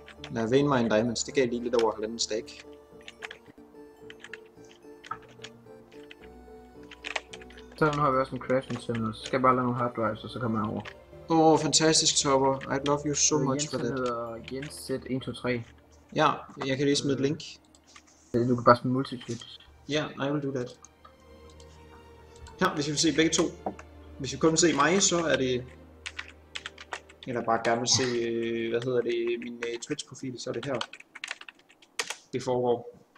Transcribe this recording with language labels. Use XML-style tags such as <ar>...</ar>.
<da>Lad veinmine diamonds, det gav lige lidt over 1,5 stack. Så nu har vi også en crafting terminal, så skal jeg bare lave nogle hard drives, og så kommer jeg over. Åh, fantastisk,</da> <en>Topper. I love you so much for that.</en> <da>Jens hedder Jens Z123. Ja, jeg kan lige smide et link. Du kan bare smide multiswitch.</da> <en>Ja, I will do that.</en> <da>Ja, hvis vi vil se begge to. Hvis vi kun vil se mig, så er det... Eller bare gerne vil se, min Twitch-profil, så er det her. Det foregår.</da>